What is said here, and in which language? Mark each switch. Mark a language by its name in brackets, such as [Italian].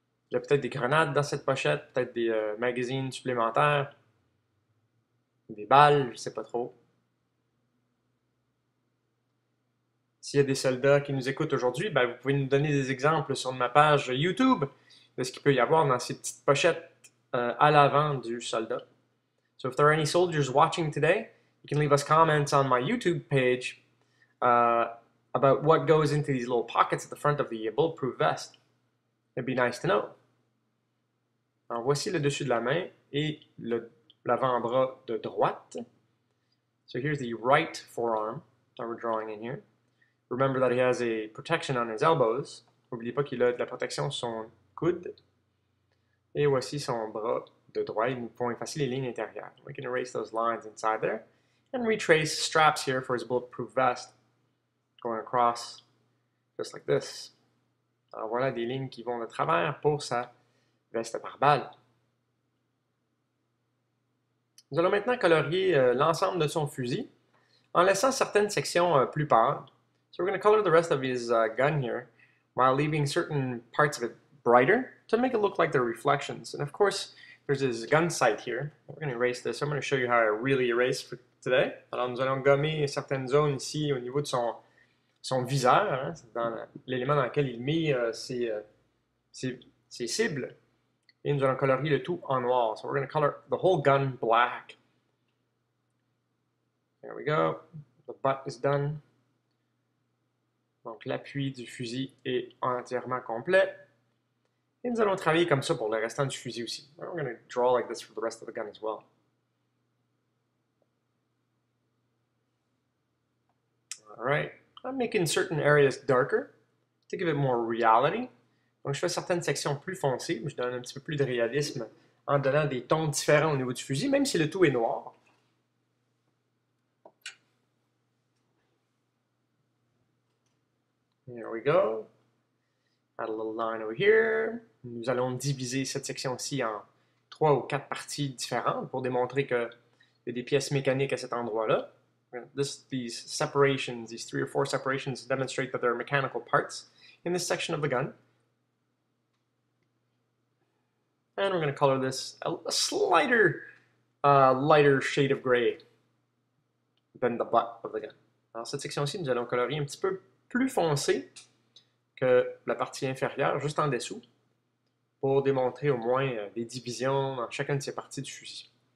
[French] Il y a peut-être des grenades dans cette pochette, peut-être des magazines supplémentaires, des balles, je ne sais pas trop. S'il y a des soldats qui nous écoutent aujourd'hui, ben, vous pouvez nous donner des exemples sur ma page YouTube de ce qu'il peut y avoir dans ces petites pochettes à l'avant du soldat. [English] So if there are any soldiers watching today, you can leave us comments on my YouTube page about what goes into these little pockets at the front of the bulletproof vest. It'd be nice to know. [French] Alors voici le dessus de la main et l'avant-bras de droite. [English] So here's the right forearm that we're drawing in here. Remember that he has a protection on his elbows. [French] N'oubliez pas qu'il a de la protection sur son coude. Et voici son bras de droit. Nous pouvons effacer les lignes intérieures. [English] We can erase those lines inside there. And retrace straps here for his bulletproof vest. Going across just like this. [French] Alors voilà des lignes qui vont de travers pour sa veste par balle. Nous allons maintenant colorier l'ensemble de son fusil en laissant certaines sections plus pâles. [English] So we're going to color the rest of his gun here while leaving certain parts of it brighter to make it look like they're reflections. And of course, there's his gun sight here. We're going to erase this. I'm going to show you how I really erase for today. [French] Alors nous allons gommer certaines zones ici au niveau de son viseur, hein, dans l'élément dans lequel il met ses cibles. Et nous allons colorier le tout en noir. [English] So we're going to color the whole gun black. There we go. The butt is done. [French] Donc l'appui du fusil est entièrement complet. Et nous allons travailler comme ça pour le restant du fusil aussi. [English] We're going to draw like this for the rest of the gun as well. All right. I'm making certain areas darker to give it more reality. [French] Donc je fais certaines sections plus foncées, mais je donne un petit peu plus de réalisme en donnant des tons différents au niveau du fusil, même si le tout est noir. [English] There we go. Add a little line over here. [French] Nous allons diviser cette section-ci en 3 ou 4 parties différentes pour démontrer qu'il y a des pièces mécaniques à cet endroit-là. [English] These separations, these 3 or 4 separations demonstrate that there are mechanical parts in this section of the gun. And we're going to color this a slighter, lighter shade of gray than the butt of the gun. [French] Alors cette section-ci, nous allons colorier un petit peu plus foncé que la partie inférieure, juste en dessous, pour démontrer au moins des divisions dans chacune de ces parties du fusil.